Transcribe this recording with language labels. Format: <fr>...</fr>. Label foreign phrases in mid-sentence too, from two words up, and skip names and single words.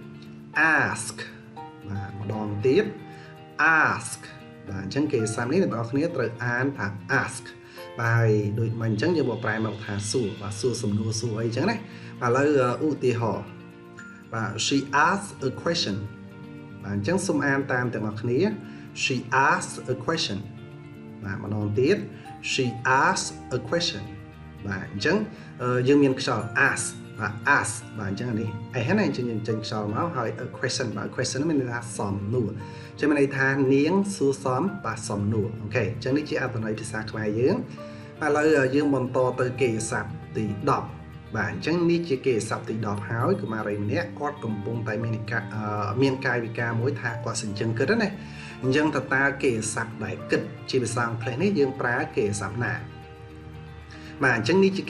<km>ask បាទម្ដងទៀត ask បាទអញ្ចឹងកិរិយាសព្ទនេះអ្នកនរគ្នាត្រូវអានថា ask បាទដូចមិនអញ្ចឹងយើងបកប្រែមកថាសួរបាទសួរសំណួរសួរអីអញ្ចឹងណាបាទឥឡូវឧទាហរណ៍បាទ</km> <en>she asks a question</en> <km>បាទអញ្ចឹងសូមអានតាមទាំងអស់គ្នា</km> <en>she asks a question</en> <km>បាទម្ដងទៀត</km> <en>she asks a question</en> <km>បាទអញ្ចឹងយើងមានខ្យល់ ask បាទ ask បាទអញ្ចឹង នេះណាអញ្ចឹងយើងចេញខ្យល់មកហើយ</km> <en>a question</en> <km>បាទ question មានន័យថាសំណួរចឹងមានន័យថានាងសួរសមបាទសំណួរអូខេអញ្ចឹងនេះជាអត្ថន័យភាសាខ្មែរយើងឥឡូវយើងបន្តទៅកិរិយាសព្ទទី10បាទអញ្ចឹងនេះជាកិរិយាសព្ទទី10ហើ យកុមារីម្នាក់គាត់កំពុងតែមានកាយវិការមួយថាគាត់សញ្ជឹងគិតណាអញ្ចឹងតើកិរិយាសព្ទដែលគិតជាភាសាអង់គ្លេសនេះយើងប្រើកិរិយាសព្ទណាបាទអញ្ចឹងនេះជាកិ</km>